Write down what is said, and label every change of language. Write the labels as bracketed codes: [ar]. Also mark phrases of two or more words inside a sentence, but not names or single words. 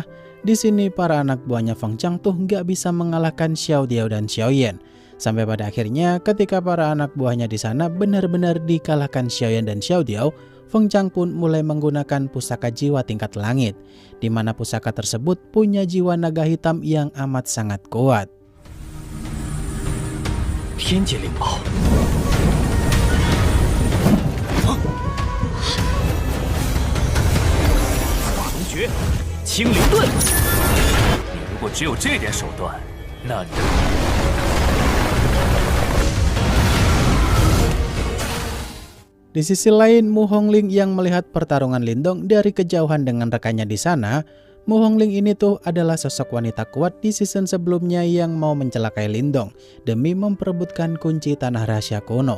[id] Di sini para anak buahnya Feng Chang tuh nggak bisa mengalahkan Xiao Diao dan Xiao Yan. Sampai pada akhirnya ketika para anak buahnya di sana benar-benar dikalahkan Xiao Yan dan Xiao Diao, Feng Chang pun mulai menggunakan pusaka jiwa tingkat langit, di mana pusaka tersebut punya jiwa naga hitam yang amat sangat kuat. [zh] 天阶灵宝。青灵盾，你如果只有这点手段，那你 [id] Di sisi lain, Mu Hongling yang melihat pertarungan Lindong dari kejauhan dengan rekannya di sana. Mu Hongling ini tuh adalah sosok wanita kuat di season sebelumnya yang mau mencelakai Lindong demi memperebutkan kunci tanah rahasia kuno.